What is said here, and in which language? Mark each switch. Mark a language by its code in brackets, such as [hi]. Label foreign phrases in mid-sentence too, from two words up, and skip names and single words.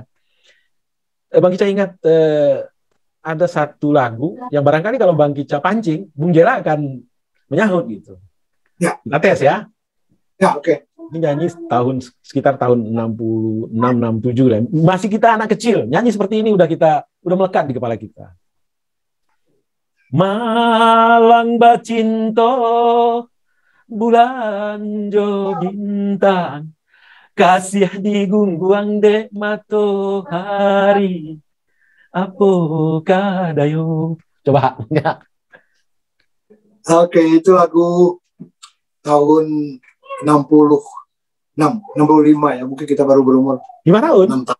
[id] Bang Kica ingat ada satu lagu yang barangkali kalau Bang Kica pancing, Bung Jela akan menyahut gitu. Ya. Kita tes ya. Ya, oke. Ini nyanyi sekitar tahun 66, 67 lah. Masih kita anak kecil, nyanyi seperti ini udah melekat di kepala kita. [min] Malang bacinto bulan jo bintang, kasih di gungguang dek matahari, apakah dayo. [id] Coba ya. Oke, itu lagu tahun 65 ya. Mungkin kita baru berumur 5 tahun, 6 tahun.